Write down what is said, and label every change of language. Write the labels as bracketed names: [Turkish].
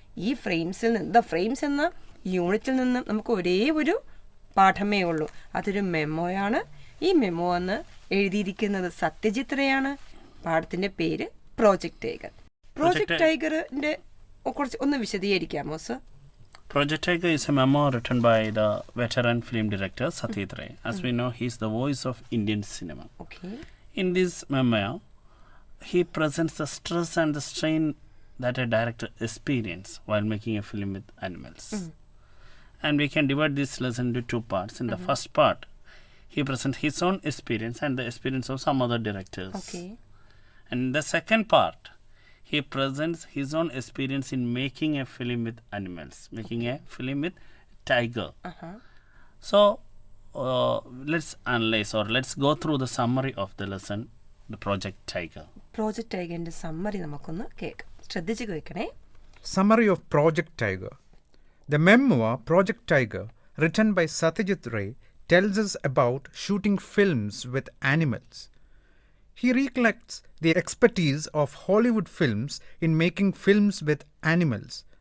[Malayalam] ഈ the frames എന്ന യൂണിറ്റിൽ നിന്ന് നമുക്ക് ഒരേ ഒരു പാഠമേ ഉള്ളൂ. അതൊരു മെമ്മോയാണ്. ഈ മെമ്മോ എന്ന് എഴുതിയിരിക്കുന്നത് സത്യജിത്രയാണ്. പാഠത്തിന്റെ പേര് പ്രോജക്ട് ടൈഗർ. പ്രോജക്ട് ടൈഗറിന്റെ കുറിച്ച് ഒന്ന് വിശദീകരിക്കാമോ sir? [English] Project Tiger is a memo written by the veteran film director Satyajit Ray. As we know, he is the voice of Indian cinema. Okay. In this memo, he presents the stress and the strain that a director experiences while making a film with animals. And we can divide this lesson into two parts. In the first part, he presents his own experience and the experience of some other directors. Okay. And in the second part, he presents his own experience in making a film with animals, making a film with tiger. So, let's analyze or let's go through the summary of the lesson, the Project Tiger. [Malayalam] Project Tigerന്റെ summary നമുക്കൊന്ന് കേൾക്കാം. ശ്രദ്ധിച്ചു കേൾക്കണേ. [English] Summary of Project Tiger. The memoir Project Tiger, written by Satyajit Ray, tells us about shooting films with animals. He recollects the expertise of Hollywood films in making films with animals.